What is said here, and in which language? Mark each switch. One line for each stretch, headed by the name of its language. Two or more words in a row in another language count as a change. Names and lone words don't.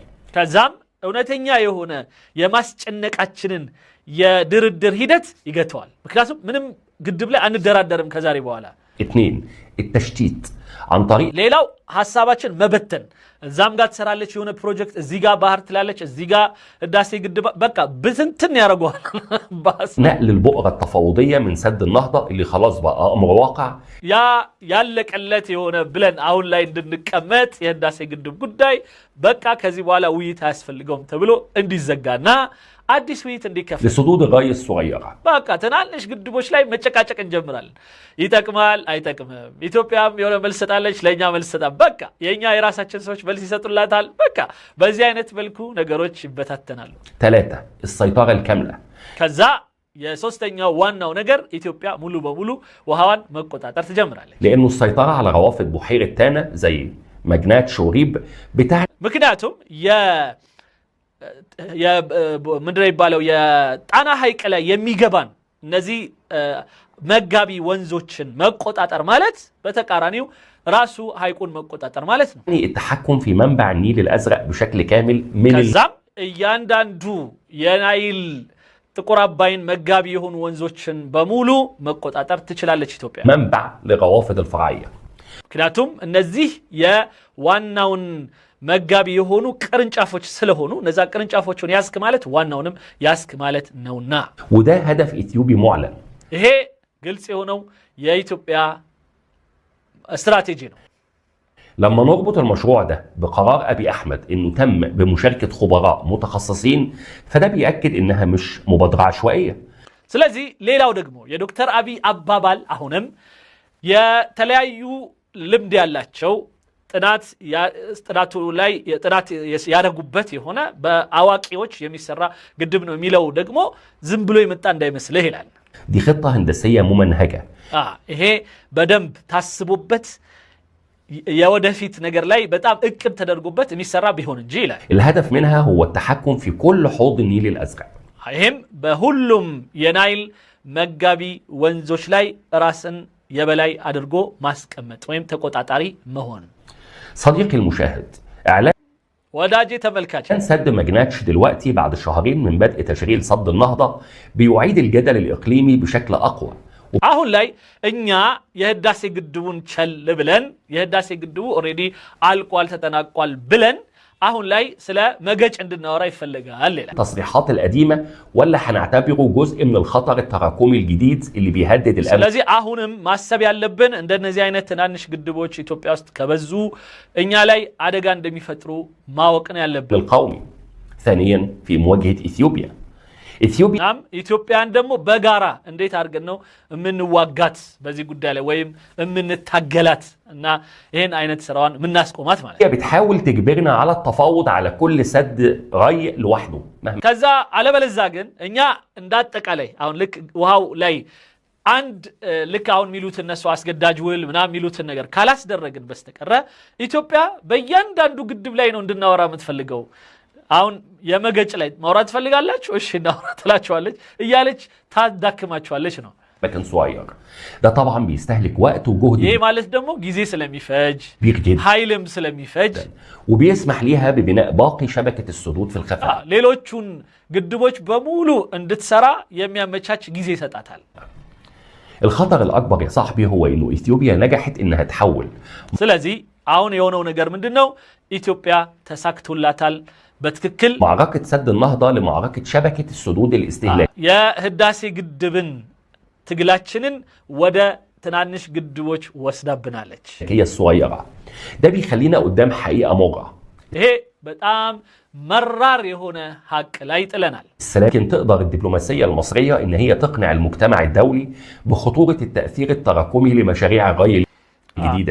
Amharic: ከዛም እውነተኛ የሆነ የማስጨነቃችንን የድርድር ሂደት ይገተዋል ምክንያቱም ምንም ግድብ ላይ አንደራደርም ከዛሬ በኋላ
Arabic: 2 التشتيت عن طريق
Amharic: ሌላው ሐሳባችን መበተን እዛም ጋር ትሰራለች የሆነ ፕሮጀክት እዚህ ጋር ባህር ትላለች እዚህ ጋር ህዳሴ ግድብ በቃ ብትንትን ያደርገዋል
Arabic: نقل البؤرة التفاوضية من سد النهضة اللي خلاص بقى أمر واقع
Amharic: ያ ያለቀለት የሆነ ብለን አሁን ላይ እንድንቀመጥ የህዳሴ ግድብ ጉዳይ በቃ ከዚህ በኋላ ውይይት አያስፈልገውም ተብሎ እንዲዘጋና አዲስ ውይይት እንዲከፈት
Arabic: لسدود الري الصغيرة
Amharic: በቃ ትናንሽ ግድቦች ላይ መጨቃጨቅ እንጀምራለን ይጠቅማል አይጠቅምም ኢትዮጵያም የሆነ መልስ ሰጣለች ለኛ መልስ ሰጣ በቃ የኛ የራሳችን ሰዎች መልስ ይሰጡላታል በቃ በዚህ አይነት መልኩ ነገሮች ይበታተናሉ
Arabic: 3 السيطرة الكاملة
Amharic: ከዛ የሶስተኛው ዋናው ነገር ኢትዮጵያ ሙሉ በሙሉ ውሃዋን መቆጣጠር ትጀምራለች
Arabic: لأنه السيطرة على روافد بحيرة تانا زي مجنات شوريب بتاعت
Amharic: ምክንያቱም ምንድነው ይባለው የጣና ሐይቅ ላይ የሚገባን እነዚህ መጋቢ ወንዞችን መቆጣጠር ማለት በተቃራኒው ራሱ ሐይቁን መቆጣጠር ማለት ነው
Arabic: التحكم في منبع النيل الأزرق بشكل كامل من
Amharic: ከዛም እያንዳንዱ የናይል ጥቁር አባይን መጋቢ የሆኑ ወንዞችን በሙሉ መቆጣጠር ትችላለች ኢትዮጵያ
Arabic: منبع لروافد الفرعية
Amharic: ምክንያቱም እነዚህ የዋናውን መጋቢ የሆኑ ቅርንጫፎች ስለሆኑ እነዛ ቅርንጫፎችን ያስክ ማለት ዋናውንም ያስክ ማለት ነውና
Arabic: وده هدف إثيوبي معلن
Amharic: ይሄ ግልጽ የሆነው የኢትዮጵያ استراتيجي ነው
Arabic: لما نربط المشروع ده بقرار أبي أحمد إنه تم بمشاركة خبراء متخصصين فده بيأكد إنها مش مبادرة عشوائية
Amharic: ስለዚህ ሌላው ደግሞ የዶክተር አብይ አባባል አሁንም የተለያዩ ልምድ ያላቸው ጥናቱ ላይ ጥናት ያደረጉበት የሆነ በአዋቂዎች የሚሰራ ግድብ ነው የሚለው ደግሞ ዝም ብሎ የመጣ እንዳይመስልህ ይላል
Arabic: دي خطة هندسية ممنهجة
Amharic: ይሄ በደንብ ታስቦበት የወደፊት ነገር ላይ በጣም እቅድ ተደርጎበት የሚሰራ ቢሆን እንጂ ይላል
Arabic: الهدف منها هو التحكم في كل حوض النيل الأزرق
Amharic: ይሄም በሁሉም የናይል መጋቢ ወንዞች ላይ ራስን የበላይ አድርጎ ማስቀመጥ ወይም ተቆጣጣሪ መሆን
Arabic: صديقي المشاهد إعلان
Amharic: ወዳጄ ተመልካች
Arabic: سد مجناتش دلوقتي بعد شهرين من بدء تشغيل سد النهضة بيعيد الجدل الإقليمي بشكل أقوى
Amharic: አሁን ላይ እኛ የህዳሴ ግድቡን ቸል ብለን የህዳሴ ግድቡ ኦሬዲ አልቋል ተጠናቋል ብለን አሁን ላይ ስለ መገጭ እንድናወራ ይፈልጋል ይላል
Arabic: التصريحات القديمة ولا هنعتبره جزء من الخطر التراكمي الجديد اللي بيهدد الأمن
Amharic: ስለዚህ አሁንም ማሰብ ያለብን እንደነዚህ አይነት ትናንሽ ግድቦች ኢትዮጵያ ውስጥ ከበዙ እኛ ላይ አደጋ እንደሚፈጥሩ ማወቅ ነው ያለብን
Arabic: القومي ثانيا في مواجهة إثيوبيا
Amharic: ኢትዮጵያን ደግሞ በጋራ እንዴት አድርገን ነው የምንዋጋት በዚህ ጉዳይ ላይ ወይም የምንታገላት እና ይሄን አይነት ስራዋን ምናስቆማት ማለት
Arabic: هي بتحاول تجبرنا على التفاوض على كل سد ري لوحده
Amharic: ከዛ አለበለዛ ግን እኛ እንዳጠቃላይ አሁን ልክ ውሃው ላይ አንድ ልክ አሁን ሚሉት እነሱ አስገዳጅ ውል ምናምን ሚሉት ነገር ካላስደረግን በስተቀር ኢትዮጵያ በእያንዳንዱ ግድብ ላይ ነው እንድናወራ የምትፈልገው አሁን የመገጭ ላይ ማውራት ፈልጋላችሁ እሺ እናውራ ትላችኋለች እያለች ታዳክማችኋለች ነው
Arabic: لكن صغير ده طبعا بيستهلك وقت وجهد
Amharic: ይሄ ማለት ደግሞ ጊዜ ስለሚፈጅ ኃይልም ስለሚፈጅ
Arabic: وبيسمح ليها ببناء باقي شبكة السدود في الخفاء
Amharic: ሌሎቹን ግድቦች በሙሉ እንድትሰራ የሚያመቻች ጊዜ ይሰጣታል
Arabic: الخطر الأكبر يا صاحبي هو إنه إثيوبيا نجحت إنها تحول
Amharic: ስለዚህ አሁን የሆነው ነገር ምንድነው ኢትዮጵያ ተሳክቶላታል በትክክል
Arabic: معركة سد النهضة لمعركة شبكة السدود الاستهلاك
Amharic: የህዳሴ ግድብን ትግላችንን ወደ ትናንሽ ግድቦች ወስዳብናለች
Arabic: هي الصغيرة ده بيخلينا قدام حقيقة مرة
Amharic: ይሄ በጣም መራር የሆነ ሀቅ ላይ ጥለናል
Arabic: لكن تقدر الدبلوماسية المصرية إن هي تقنع المجتمع الدولي بخطورة التأثير التراكمي لمشاريع الري الجديدة